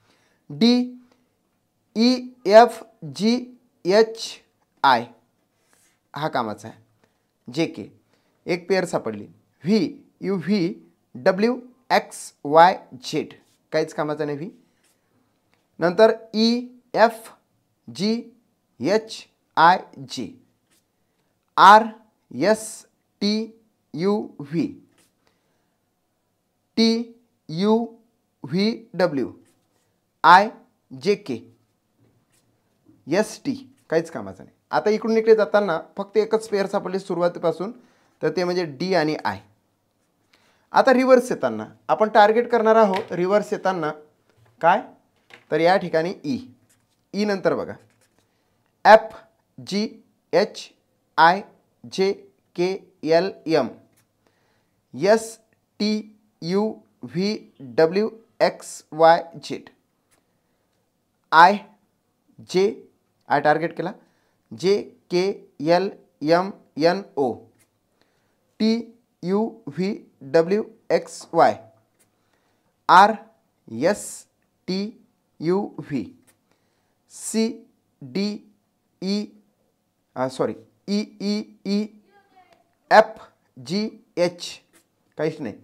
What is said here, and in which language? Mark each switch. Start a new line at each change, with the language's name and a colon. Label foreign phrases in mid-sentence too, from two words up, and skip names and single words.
Marathi: D E F G H I हा कामाचा आहे. JK एक पेअर सापडली. V U V W X Y Z काहीच कामाचा नाही. V नंतर E F G H I G R S T U V T U V W I J K S T काहीच कामाचं नाही. आता इकडून इकडे जाताना फक्त एकच पेअर सापडली सुरुवातीपासून, तर ते म्हणजे D आणि I. आता रिव्हर्स येताना आपण टार्गेट करणार आहोत. रिव्हर्स येताना काय, तर या ठिकाणी ई नंतर बघा F G H I J K L M S T U V W X Y Z I J I टार्गेट केला. J K L M N O T U V W X Y R S T U V C D E E E E F G H काहीच नाही.